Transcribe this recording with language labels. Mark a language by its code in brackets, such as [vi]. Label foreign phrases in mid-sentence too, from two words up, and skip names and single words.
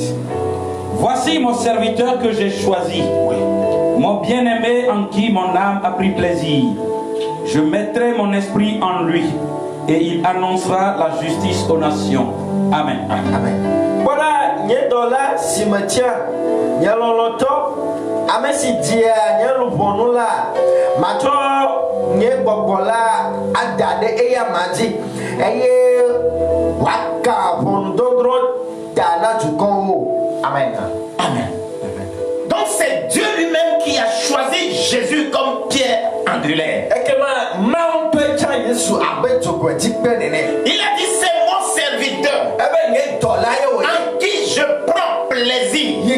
[fr] Voici mon serviteur que j'ai choisi, mon bien-aimé en qui mon âme a pris plaisir. Je mettrai mon esprit en lui et il annoncera la justice aux nations. Amen. Amen. Voilà, Nyedola, cimetière, Nyaloloto, Amesi Dia, Nyalubonula, Mato, Nyebobola, Adade, Eya Madi, Eye, Waka, Bondodro, Dana, Jukongo. Amen. Amen. Donc c'est Dieu lui-même qui a choisi Jésus comme pierre angulaire. Il a dit c'est mon serviteur en qui je prends plaisir.